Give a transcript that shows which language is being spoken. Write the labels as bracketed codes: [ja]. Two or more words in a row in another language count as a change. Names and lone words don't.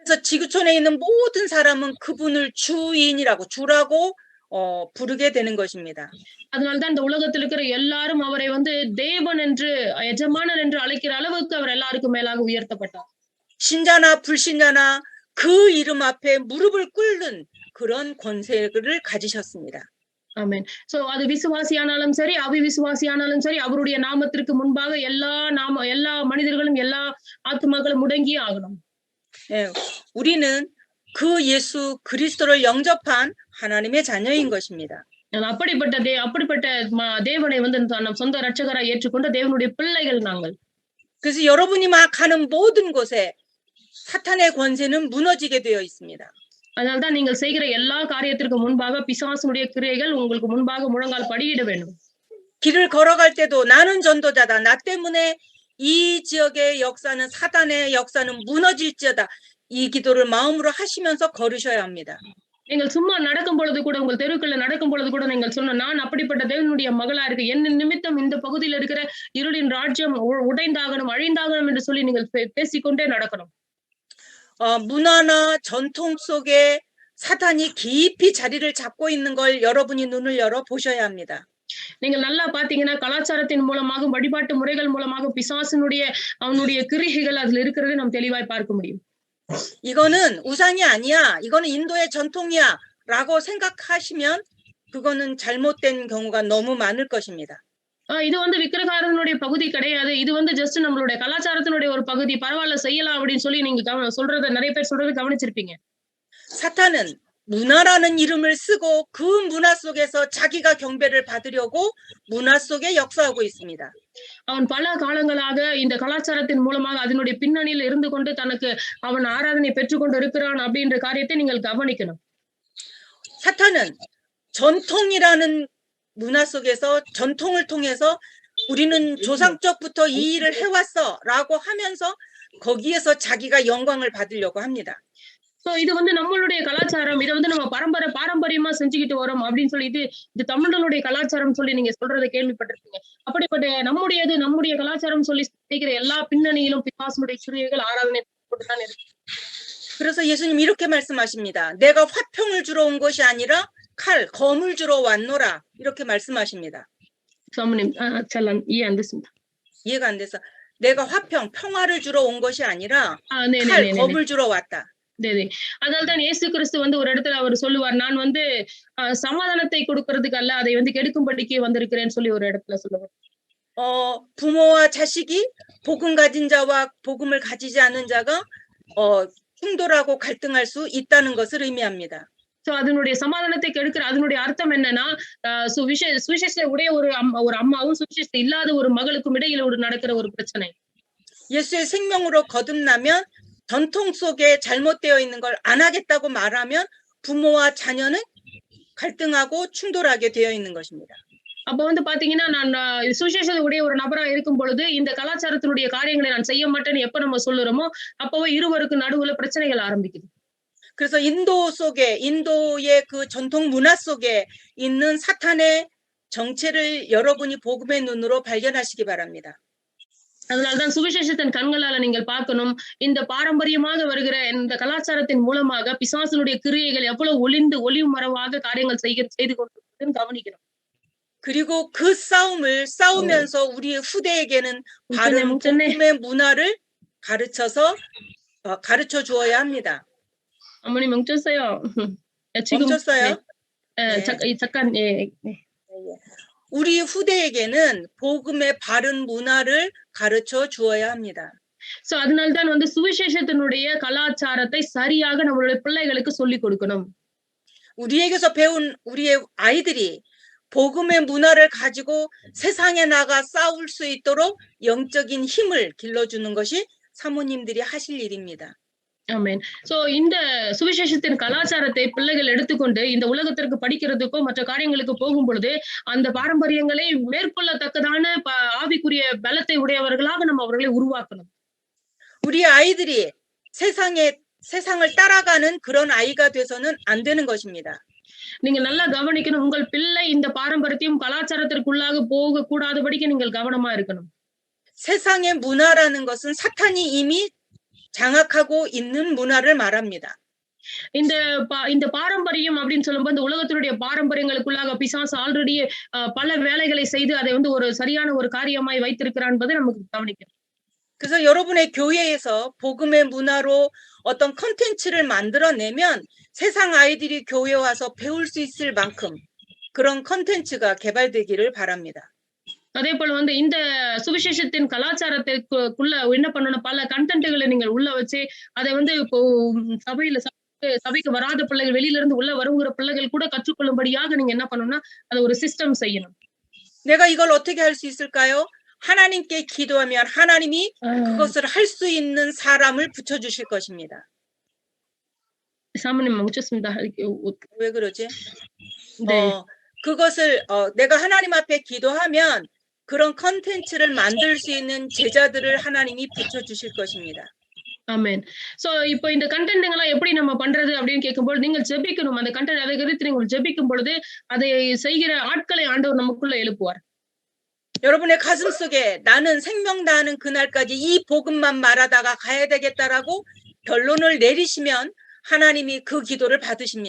[ko] 그래서 지구촌에 있는 모든 사람은 그분을 주라고 부르게 되는 것입니다. [ta] அதனால்தான் இந்த உலகத்தில் இருக்கிற எல்லாரும் அவரை வந்து தேவன் என்று எஜமானர் என்று அழைக்கிற அளவுக்கு அவர் எல்லாருக்கும் மேலாக உயர்த்தப்பட்டார். [ko] 신자나 불신자나 그 이름 앞에 무릎을 꿇는 그런 권세를 가지셨습니다. [ta] ஆமென். சோ அது விசுவாசியானாலும் சரி அவிசுவாசியானாலும் சரி அவருடைய நாமத்திற்கு முன்பாக எல்லா மனிதர்களும் எல்லா ஆத்துமாக்களும் முடங்கியே ஆகணும். [ko] 예, 우리는 그 예수 그리스도를 영접한 하나님의 자녀인 것입니다. [ta] அப்படிப்பட்ட தேவனை வந்து நம் சொந்த இரட்சகராய் ஏற்றுக்கொண்ட தேவனுடைய பிள்ளைகள் நாங்கள். [ko] 그래서 여러분이 막 가는 모든 곳에 사탄의 권세는 무너지게 되어 있습니다. [ta] அதனால்தான் நீங்கள் செய்கிற எல்லா காரியத்திற்கு முன்பாக பிசாசுடைய கிரியைகள் உங்களுக்கு முன்பாக முழங்கால் படியிட வேண்டும். [ko] 길을 걸어갈 때도 나는 전도자다. 나 때문에 이 지역의 역사는 사단의 역사는 무너질지어다. 이 기도를 마음으로 하시면서 걸으셔야 합니다. [ta] நீங்கள் சும்மா நடக்கும் பொழுது கூட உங்கள் தெருக்குள்ள நடக்கும் பொழுது கூட நீங்கள் சொன்ன நான் அப்படிப்பட்ட தேவனுடைய மகளா இருக்கு என்ன நிமித்தம் இந்த பகுதியில் இருக்கிற இருளின் ராஜ்யம் உடைந்தாகணும் அழிந்தாகணும் என்று சொல்லி நீங்கள் பேசிக்கொண்டே நடக்கணும். [ko] 문화나 전통 속에 사탄이 깊이 자리를 잡고 있는 걸 여러분이 눈을 열어 보셔야 합니다. [ta] நீங்கள் நல்லா பாத்தீங்கன்னா கலாச்சாரத்தின் மூலமாக வழிபாட்டு முறைகள் மூலமாக பிசாசினுடைய அவனுடைய கிரியைகள் அதுல இருக்கிறதை நாம் தெளிவாய் பார்க்க முடியும். [ko] 이거는 우상이 아니야. 이거는 인도의 전통이야. 라고 생각하시면 그거는 잘못된 경우가 너무 많을 것입니다. [ta] இது வந்து விக்கிரகாரனுடைய பகுதி கிடையாது. இது வந்து ஜஸ்ட் நம்மளுடைய கலாச்சாரத்தினுடைய ஒரு பகுதி. பரவாயில்ல செய்யலாம் அப்படின்னு சொல்லி நீங்க சொல்றத நிறைய பேர் சொல்றதை கவனிச்சிருப்பீங்க. [ko] 사탄은 문화라는 이름을 쓰고 그 문화 속에서 자기가 경배를 받으려고 문화 속에 역사하고 있습니다. [ta] அவன் பல காலங்களாக இந்த கலாச்சாரத்தின் மூலமாக அதனுடைய பின்னணியில் இருந்து கொண்டு தனக்கு அவன் ஆராதனை பெற்றுக்கொண்டு இருக்கிறான் அப்படின்ற காரியத்தை நீங்கள் கவனிக்கணும். [ko] 사탄은 전통이라는 문화 속에서 전통을 통해서 우리는 조상적부터 이 일을 해왔어라고 하면서 거기에서 자기가 영광을 받으려고 합니다. [ta] சோ இது வந்து நம்மளுடைய கலாச்சாரம் இதை வந்து நம்ம பாரம்பரியமா செஞ்சுக்கிட்டு வரோம் அப்படின்னு சொல்லி இது தமிழர்களுடைய கலாச்சாரம் சொல்லி நீங்க சொல்றதை கேள்விப்பட்டிருக்கீங்க. அப்படிப்பட்ட நம்முடைய கலாச்சாரம் சொல்லி செய்கிற எல்லா பின்னணியிலும் பிசாசுடைய கிரியைகள் ஆராதனை போட்டுதான் இருக்கு. [ko] 그래서 예수님 이렇게 말씀하십니다. 내가 화평을 주러 온 것이 아니라 검을 주러 왔노라 이렇게 말씀하십니다. 이해가 안 돼서 내가 평화를 주러 온 것이 아니라 검을 주러 왔다. [ta] அதனால்தான் இயேசு கிறிஸ்து வந்து ஒரு இடத்துல அவர் சொல்லுவார் நான் வந்து சமாதானத்தை கொடுக்கிறதுக்கு அல்ல அதை வந்து கெடுக்கும்படிக்கு வந்திருக்கிறேன்னு சொல்லி ஒரு இடத்துல சொல்லுவார். [ko] 부모와 자식이 복음 가진 자와 복음을 가지지 않은 자가 충돌하고 갈등할 수 있다는 것을 의미합니다. [ta] சோ அதனுடைய சமாதானத்தை கெடுக்கிற அதனுடைய அர்த்தம் என்னன்னா சுவிசேஷ உடைய ஒரு அம்மாவும் சுவிசேஷ இல்லாத ஒரு மகளுக்கும் இடையில நடக்கிற ஒரு பிரச்சனை. [ko] 예수의 생명으로 거듭나면 전통 속에 잘못되어 있는 걸 안 하겠다고 말하면 부모와 자녀는 갈등하고 충돌하게 되어 있는 것입니다. [ta] அப்ப வந்து பாத்தீங்கன்னா நான் சுவிசேஷ உடைய ஒரு நபரா இருக்கும் பொழுது இந்த கலாச்சாரத்தினுடைய காரியங்களை நான் செய்ய மாட்டேன்னு எப்ப நம்ம சொல்லுறோமோ அப்பவே இருவருக்கு நடுவுல பிரச்சனைகள் ஆரம்பிக்குது. [ko] 그래서 인도의 그 전통 문화 속에 있는 사탄의 정체를 여러분이 복음의 눈으로 발견하시기 바랍니다. [ta] அதனால்தான் சுவிசேஷத்தின் கண்களால நீங்கள் பார்க்கணும் இந்த பாரம்பரியமாக வருகிற இந்த கலாச்சாரத்தின் மூலமாக பிசாசினுடைய கிரியைகள் எவ்வளவு ஒளிவு மறைவாக காரியங்கள் செய்து கொண்டிருக்கிறதுன்னு கவனிக்கணும். [ko] 그리고 그 싸움을 싸우면서 우리의 후대에게는 바른 복음의 문화를 가르쳐 주어야 합니다. 어머니 멈췄어요. 멈췄어요? 잠깐 우리 후대에게는 복음의 바른 문화를 가르쳐 주어야 합니다. [ta] சோ அதனால்தான் வந்து சுவிசேஷத்தினுடைய கலாச்சாரத்தை சரியாக நம்மளுடைய பிள்ளைகளுக்கு சொல்லிக் கொடுக்கணும். [ko] 우리에게서 배운 우리의 아이들이 복음의 문화를 가지고 세상에 나가 싸울 수 있도록 영적인 힘을 길러주는 것이 사모님들이 하실 일입니다. [ta] ஆமென். சோ இந்த சுவிசேஷத்தின் கலாச்சாரத்தை பிள்ளைகள் எடுத்துக்கொண்டு இந்த உலகத்திற்கு படிக்கிறதுக்கோ மற்ற காரியங்களுக்கு போகும் பொழுது அந்த பாரம்பரியங்களை மேற்கொள்ளத்தக்கதான ஆவிக்குரிய பலத்தை உடையவர்களாக நம்ம அவர்களை உருவாக்கணும். [ko] 우리 아이들이 세상을 따라가는 그런 아이가 돼서는 안 되는 것입니다. [ta] நீங்க நல்லா கவனிக்கணும் உங்கள் பிள்ளை இந்த பாரம்பரியத்தையும் கலாச்சாரத்திற்குள்ளாக போக கூடாதபடிக்கு நீங்கள் கவனமா இருக்கணும். [ko] 세상의 문화라는 것은 사탄이 이미 장악하고 있는 문화를 말합니다. [ta] இந்த பாரம்பரியம் அப்படின்னு சொல்லும்போது இந்த உலகத்தினுடைய பாரம்பரியங்களுக்குள்ளாக பிசாசு ஆல்ரெடி பல வேலைகளை செய்து அதை வந்து ஒரு சரியான ஒரு காரியமாய் வைத்திருக்கிறான் என்பதை நமக்கு கவனிக்கணும். [ko] 그래서 여러분의 교회에서 복음의 문화로 어떤 컨텐츠를 만들어내면 세상 아이들이 교회에 와서 배울 수 있을 만큼 그런 컨텐츠가 개발되기를 바랍니다. [ta] அதே போல வந்து இந்த சுவிசேஷத்தின் கலாச்சாரத்திற்குள்ள என்ன பண்ணணும், பல கண்டென்ட்களை நீங்கள் உள்ள வச்சு அதை வந்து இப்போ சபைக்கு வராத பிள்ளைகள், வெளியில இருந்து உள்ள வருகிற பிள்ளைகள் கூட கற்றுக்கொள்ளும்படியாக நீங்க என்ன பண்ணணும்னா அதை ஒரு சிஸ்டம் செய்யணும். [ko] 내가 이걸 어떻게 할 수 있을까요? 하나님께 기도하면 하나님이 그것을 할 수 있는 사람을 붙여주실 것입니다. 왜 그러지? 네. 그것을 내가 하나님 앞에 기도하면 그런 컨텐츠를 만들 수 있는 제자들을 하나님이 붙여주실 것입니다. [ta] ஆமென். சோ இப்போ இந்த கண்டென்ட்ங்களா எப்படி நம்ம பண்றது அப்படின்னு கேட்கும்போது நீங்கள் ஜெபிக்கணும். அந்த கண்டென்ட் அதை குறித்து நீங்கள் ஜெபிக்கும் பொழுது அதை செய்கிற ஆட்களை ஆண்டவர் நமக்குள்ள எழுப்புவார். [ko] 여러분의 가슴속에 나는 생명 다하는 그날까지 이 복음만 말하다가 가야 되겠다라고 결론을 내리시면 하나님이 그 기도를 받으십니다.